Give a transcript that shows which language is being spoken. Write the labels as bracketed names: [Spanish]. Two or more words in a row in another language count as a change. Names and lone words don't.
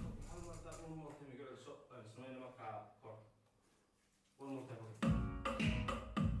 [Somali] Hal mar taa, [English] one more time, [Somali] iga celiso, aan samayno markaa kor. [English] One more time, okay.